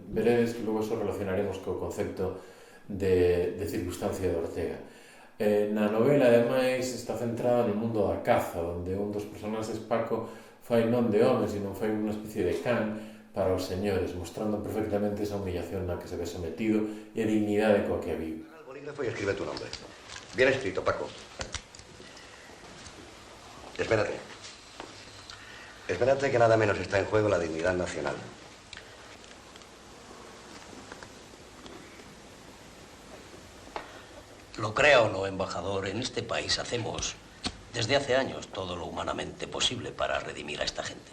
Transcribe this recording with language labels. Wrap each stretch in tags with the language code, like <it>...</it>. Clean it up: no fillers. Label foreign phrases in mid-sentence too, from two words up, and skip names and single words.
<gl>Veredes que logo eso relacionaremos co concepto de circunstancia de Ortega. Na novela, ademais, está centrada no mundo da caza, onde un dos personaxes, Paco, fai non de home, sino fai unha especie de can para os señores, mostrando perfectamente esa humillación na que se ve sometido e a dignidade coa que vive.</gl> <es>Al bolígrafo y escribe tu nombre. Bien escrito, Paco. Espérate. Espérate que nada menos está en juego la dignidad nacional. Lo crea o no, embajador, en este país hacemos desde hace años todo lo humanamente posible para redimir a esta gente.</es>